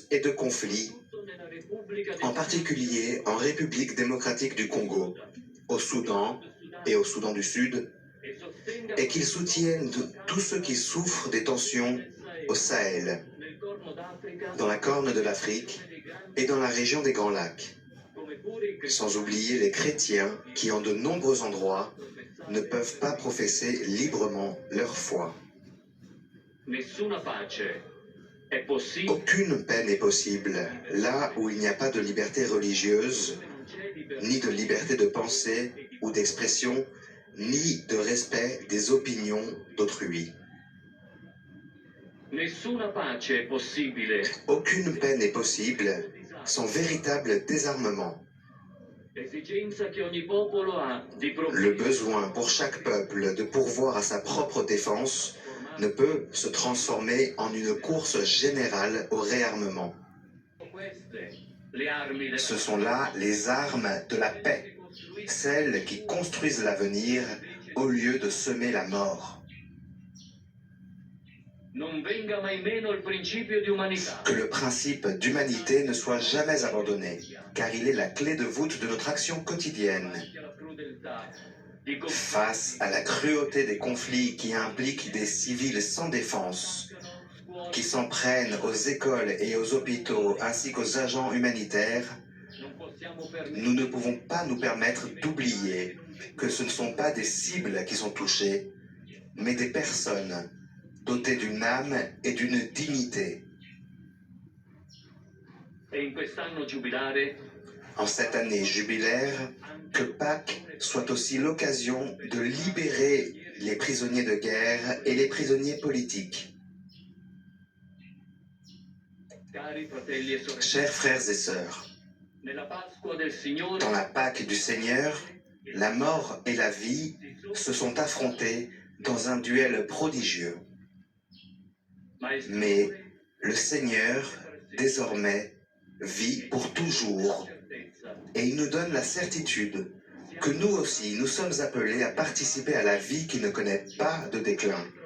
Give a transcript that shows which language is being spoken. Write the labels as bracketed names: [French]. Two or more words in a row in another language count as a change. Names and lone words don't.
[French] et de conflits, en particulier en République démocratique du Congo, au Soudan et au Soudan du Sud, et qu'ils soutiennent tous ceux qui souffrent des tensions au Sahel, dans la Corne de l'Afrique et dans la région des Grands Lacs, sans oublier les chrétiens qui, en de nombreux endroits, ne peuvent pas professer librement leur foi. [Italian] è possibile. [French] Aucune paix n'est possible là où il n'y a pas de liberté religieuse, ni de liberté de pensée ou d'expression, ni de respect des opinions d'autrui. [Italian] Nessuna pace è possibile. [French] Aucune paix n'est possible sans véritable désarmement. [Italian] L'esigenza che ogni popolo ha di [French] Le besoin pour chaque peuple de pourvoir à sa propre défense ne peut se transformer en une course générale au réarmement. Ce sont là les armes de la paix, celles qui construisent l'avenir au lieu de semer la mort. [Italian] Non venga mai meno il principio di umanità. [French] Que le principe d'humanité ne soit jamais abandonné, car il est la clé de voûte de notre action quotidienne. Face à la cruauté des conflits qui impliquent des civils sans défense, qui s'en prennent aux écoles et aux hôpitaux ainsi qu'aux agents humanitaires, nous ne pouvons pas nous permettre d'oublier que ce ne sont pas des cibles qui sont touchées, mais des personnes dotées d'une âme et d'une dignité. [Italian] E in quest'anno giubilare [French] En cette année jubilaire, que Pâques soit aussi l'occasion de libérer les prisonniers de guerre et les prisonniers politiques. [Italian] Cari fratelli e sorelle, [French] Chers frères et sœurs, [Italian] nella Pasqua del Signore [French] dans la Pâque du Seigneur, la mort et la vie se sont affrontées dans un duel prodigieux. Mais le Seigneur, désormais, vit pour toujours et il nous donne la certitude que nous aussi, nous sommes appelés à participer à la vie qui ne connaît pas de déclin.